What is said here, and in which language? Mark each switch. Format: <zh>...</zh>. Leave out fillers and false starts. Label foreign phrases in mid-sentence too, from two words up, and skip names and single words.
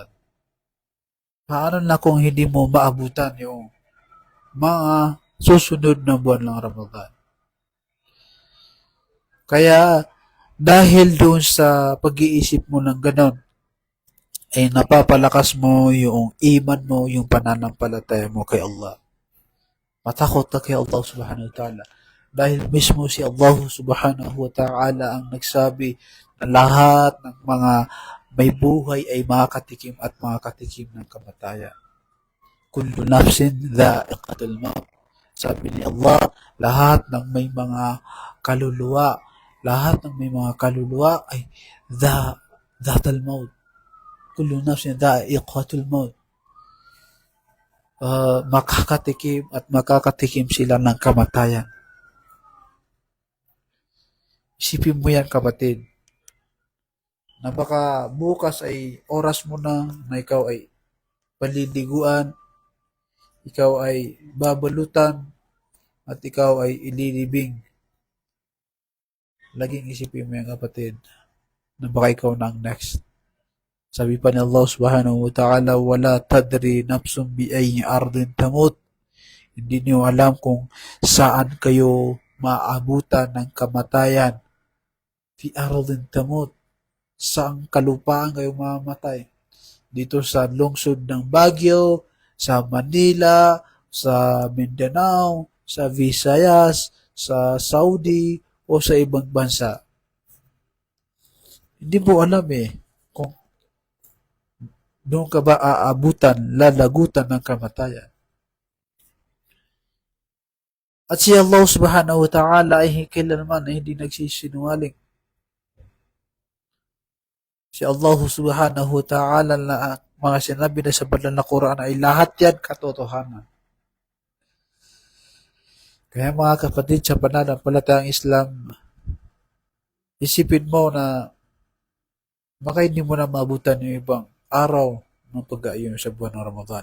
<tl>Paano na kung hindi mo maabutan yung mga susunod na buwan ng Ramadan? Kaya dahil doon sa pag-iisip mo ng ganon, ay napapalakas mo yung iman mo, yung pananampalataya mo kay Allah. Matakot ka kay Allah</tl> <ar>سبحانه وتعالى.</ar> <tl>Dahil mismo si Allah</tl> <ar>سبحانه وتعالى</ar> <tl>ang nagsabi na lahat ng mga may buhay ay makakatikim at makakatikim ng kamatayan.</tl> <ar>كل نفس ذائقة الموت.</ar> <tl>Sabi ni Allah, lahat ng may mga kaluluwa, ay</tl> <ar>ذات الموت. كل نفس ذائقة الموت.</ar> <tl>Makakatikim at makakatikim sila ng kamatayan. Isipin mo yan kapatid, na baka bukas ay oras mo na ikaw ay paliliguan, ikaw ay babalutan, at ikaw ay ililibing. Laging isipin mo yan kapatid, na baka ikaw na ang next. Sabi pa ni</tl> <ar>Allah سبحانه وتعالى ولا تدري نفس بأي أرض تموت.</ar> <tl>Hindi niyo alam kung saan kayo maabutan ng kamatayan.</tl> <ar>في أرض تموت.</ar> <tl>Saang kalupaan kayo mamamatay. Dito sa lungsod ng Baguio, sa Manila, sa Mindanao, sa Visayas, sa Saudi, o sa ibang bansa. Hindi mo alam kung doon ka ba lalagutan ng kamatayan. At si Allah</tl> <ar>سبحانه وتعالى</ar> <tl>ay kailanman ay hindi nagsisinungaling. Si Allah</tl> <ar>سبحانه وتعالى</ar> <tl>na mga sinabi na sa banal na Quran ay lahat yan katotohanan. Kaya mga kapatid sa pananampalatayang Islam, isipin mo na baka hindi mo na maabutan yung ibang araw ng pag-aayon sa buwan ng Ramadan.</tl>